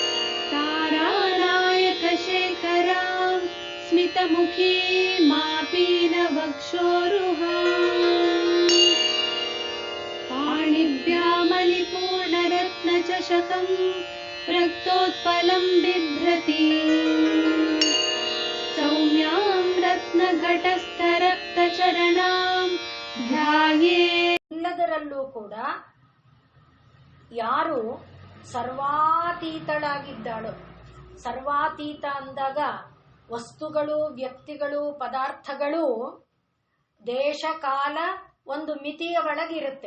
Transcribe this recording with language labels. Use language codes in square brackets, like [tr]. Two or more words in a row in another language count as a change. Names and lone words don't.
[sa] तारानायकशेखरां स्मितमुखी मापीनवक्षोरुहाम् पाणिभ्यामलिपूर्णरत्नचषकं रक्तोत्पलं बिभ्रति सौम्यां रत्नघटस्थरक्तचरणां ध्यायेत्. [kn] ಎಲ್ಲದರಲ್ಲೂ ಕೂಡ ಯಾರು ಸರ್ವಾತೀತಳಾಗಿದ್ದಾಳೋ, ಸರ್ವಾತೀತ ಅಂದಾಗ ವಸ್ತುಗಳು, ವ್ಯಕ್ತಿಗಳು, ಪದಾರ್ಥಗಳು ದೇಶ ಕಾಲ ಒಂದು ಮಿತಿಯ ಒಳಗಿರುತ್ತೆ.